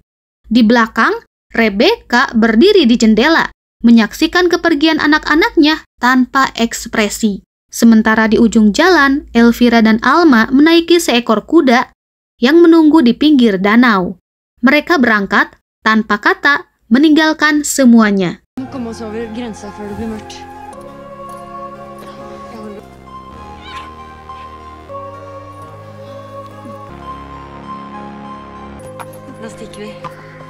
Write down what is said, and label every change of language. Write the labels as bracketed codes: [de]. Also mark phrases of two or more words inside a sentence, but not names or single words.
[id] Di belakang, Rebecca berdiri di jendela, menyaksikan kepergian anak-anaknya tanpa ekspresi. Sementara di ujung jalan, Elvira dan Alma menaiki seekor kuda yang menunggu di pinggir danau. Mereka berangkat tanpa kata, meninggalkan semuanya. [sv] Nu kommer oss över gränsen för det blir mörkt. Då sticker vi.